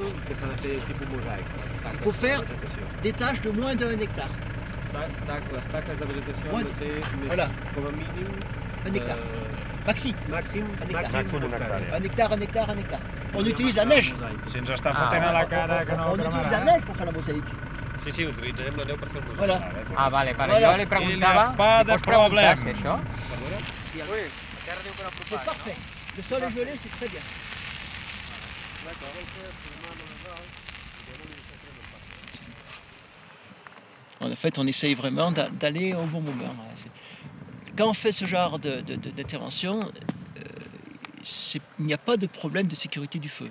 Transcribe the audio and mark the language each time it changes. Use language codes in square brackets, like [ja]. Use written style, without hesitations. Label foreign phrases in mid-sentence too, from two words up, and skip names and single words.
[fr] Il faut faire des tâches de moins d'1 hectare. Voilà. Un hectare. Maxi. Un hectare. On utilise la neige. On utilise la neige pour faire la mosaïque. [ca] Sí, utilitzarem la neu per fer el [fr] Voilà. [ca] Ah, vale, jo li preguntava, pots preguntar si això? [fr] C'est parfait. Le sol est gelé, c'est très bien. D'accord. En fait, on essaye vraiment d'aller au bon moment. Quand on fait ce genre d'intervention, il n'y a pas de problème de sécurité du feu.